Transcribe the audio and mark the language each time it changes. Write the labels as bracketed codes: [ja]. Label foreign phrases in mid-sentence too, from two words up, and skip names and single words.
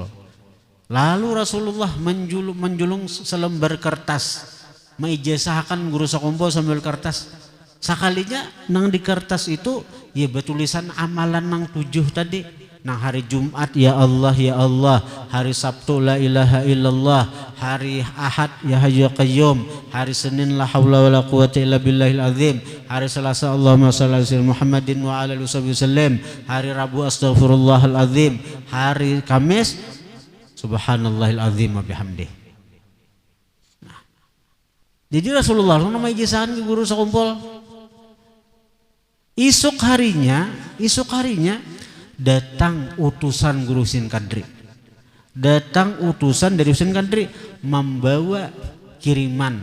[bjn] Lalu Rasulullah menjulung selembar kertas, mengijazahkan guru sakumpul sambil kertas. Sekalinya nang di kertas itu ya bertulisan amalan nang 7 tadi. Nang hari Jumat [ar] ya Allah, [bjn] hari Sabtu [ar] la ilaha illallah, [bjn] hari Ahad [ar] ya Hayyu ya Qayyum, [bjn] hari Senin [ar] la haula wala quwata illa billahil azim, [bjn] hari Selasa [ar] Allahumma shalli ala Muhammadin wa ala alihi wasallam, [bjn] hari Rabu [ar] astaghfirullahal azim, [bjn] hari Kamis [ar] subhanallahil azim wa bihamdih. [bjn] Nah, jadi Rasulullah nama ijazahan guru sakumpul. Esok harinya datang utusan Guru Husin Kadri, datang utusan dari Husin Kadri membawa kiriman.